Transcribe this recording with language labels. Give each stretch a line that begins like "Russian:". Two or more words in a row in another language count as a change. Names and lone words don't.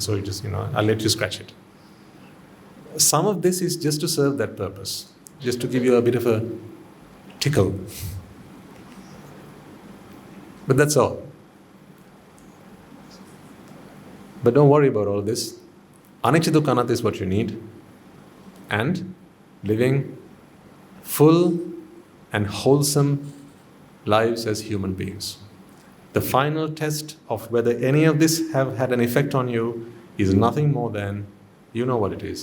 English: So you just, I'll let you scratch it. Some of this is just to serve that purpose, just to give you a bit of a tickle. But that's all. But don't worry about all this.
Pali: Anicca dukkha anatta
English: is what you need. And living full and wholesome lives as human beings. The final test of whether any of this have had an effect on you is nothing more than, you know what it is.